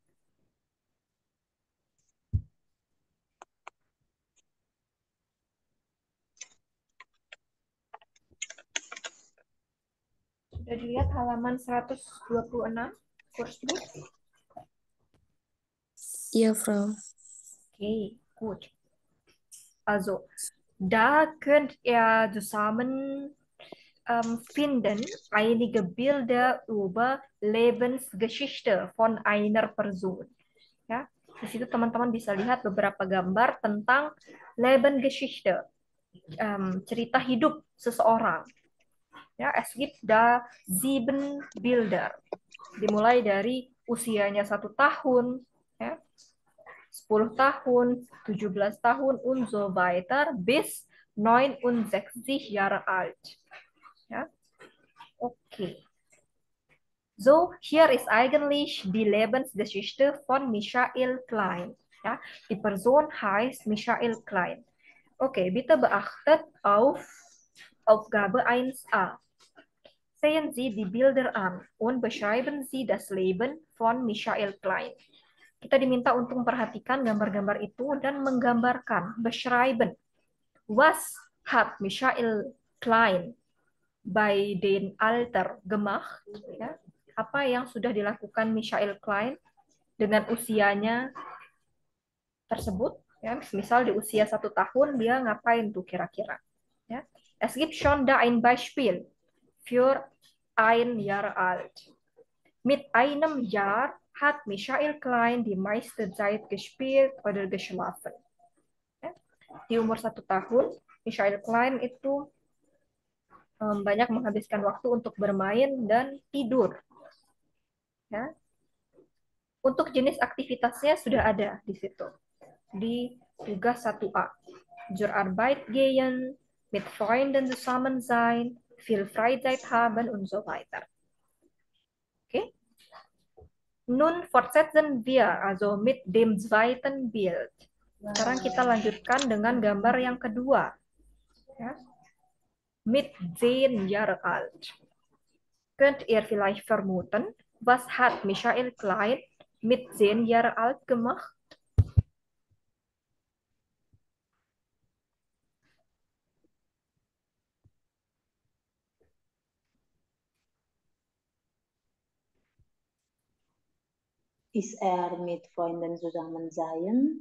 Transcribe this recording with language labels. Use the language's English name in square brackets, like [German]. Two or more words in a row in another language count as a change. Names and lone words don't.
[Indonesian] Sudah dilihat halaman 126 Kursbuch? Iya, [German] Frau. Okay, gut. Also, da könnt ihr zusammen finden einige Bilder über Lebensgeschichte von einer Person. [Indonesian] Ya, di situ teman-teman bisa lihat beberapa gambar tentang Lebensgeschichte, cerita hidup seseorang. Ya, [German] es gibt da 7 Bilder, [Indonesian] dimulai dari usianya 1 tahun, ya, 10 tahun, 17 tahun [German] und so weiter bis 69 Jahre alt. Ja, okay. So, hier ist eigentlich die Lebensgeschichte von Michael Klein. Ja, die Person heißt Michael Klein. Okay, bitte beachtet auf Aufgabe 1a. Sehen Sie die Bilder an und beschreiben Sie das Leben von Michael Klein. [Indonesian] Kita diminta untuk memperhatikan gambar-gambar itu dan menggambarkan, [German] beschreiben. Was hat Michael Klein bei den Alter gemacht? [Indonesian] Ya, apa yang sudah dilakukan Michael Klein dengan usianya tersebut? Ya, misal di usia 1 tahun dia ngapain tuh kira-kira? Ya, [German] es gibt schon da ein Beispiel für ein Jahr alt. Mit einem Jahr hat Michael Klein die meiste Zeit gespielt oder geschlafen. [Indonesian] Ya, di umur 1 tahun, Michael Klein itu banyak menghabiskan waktu untuk bermain dan tidur. Ya. Untuk jenis aktivitasnya sudah ada di situ. Di tugas 1A. [German] Zur Arbeit gehen, mit Freunden zusammen sein, viel Freizeit haben und so weiter. Okay? Nun fortsetzen wir also mit dem zweiten Bild. [Indonesian] Sekarang kita lanjutkan dengan gambar yang kedua. [German] Ja? Mit 10 Jahre alt. Könnt ihr vielleicht vermuten, was hat Michael Klein mit 10 Jahre alt gemacht? Ist mit Freunden zusammen sein